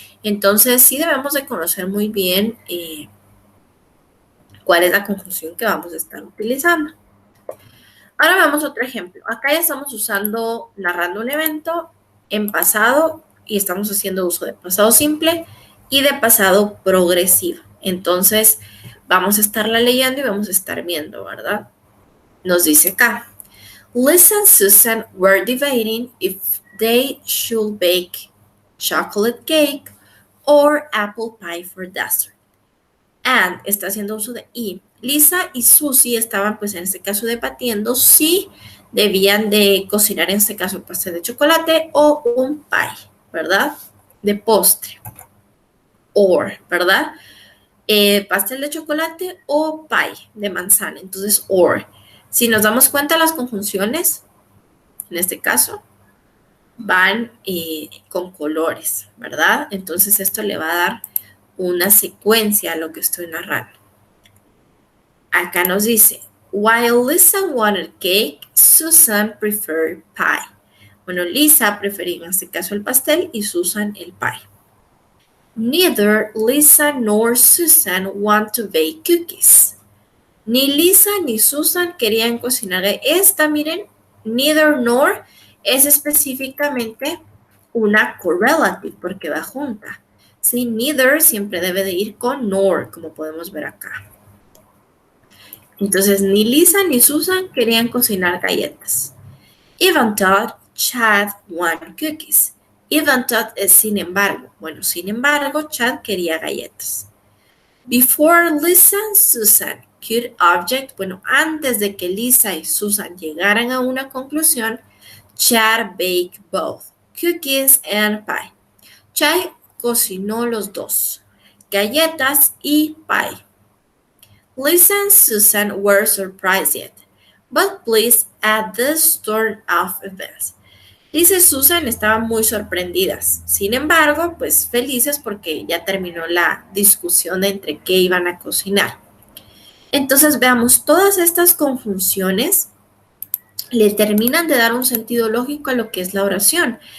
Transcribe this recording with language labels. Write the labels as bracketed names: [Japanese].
[Spanish] Entonces sí debemos de conocer muy bien cuál es la conjunción que vamos a estar utilizando. Ahora veamos otro ejemplo. Acá ya estamos narrando un evento en pasado y estamos haciendo uso de pasado simple y de pasado progresivo. Entonces, vamos a estarla leyendo y vamos a estar viendo, ¿verdad? Nos dice acá, [English] Lisa and Susan were debating if they should bake chocolate cake or apple pie for dessert. [Spanish] And está haciendo uso de y. Lisa y Susie estaban, pues en este caso, debatiendo si debían de cocinar, en este caso, pastel de chocolate o un pie, ¿verdad? De postre. Or, ¿verdad? Pastel de chocolate o pie de manzana. Entonces, or. Si nos damos cuenta, las conjunciones, en este caso, van con colores, ¿verdad? Entonces, esto le va a dar una secuencia a lo que estoy narrando. Acá nos dice, [English] while Lisa wanted cake, Susan preferred pie. [Spanish] Bueno, Lisa prefería en este caso el pastel y Susan el pie. [English] Neither Lisa nor Susan want to bake cookies. [Spanish] Ni Lisa ni Susan querían cocinar esta, miren, neither nor es específicamente una correlative porque va junta. Sí, neither siempre debe de ir con nor, como podemos ver acá. Entonces, ni Lisa ni Susan querían cocinar galletas. [English] Even thought Chad wanted cookies. [Spanish] Even though es sin embargo. Bueno, sin embargo, Chad quería galletas. [English] Before Lisa and Susan could object, [Spanish] bueno, antes de que Lisa y Susan llegaran a una conclusión, [English] Chad baked both cookies and pie. [Spanish] Chad cocinó los dos, galletas y pie. [English] Lisa and Susan were surprised yet, but pleased at this turn of events. [Spanish] Lisa y Susan estaban muy sorprendidas. Sin embargo, pues felices porque ya terminó la discusión de entre qué iban a cocinar. Entonces veamos, todas estas conjunciones le terminan de dar un sentido lógico a lo que es la oración.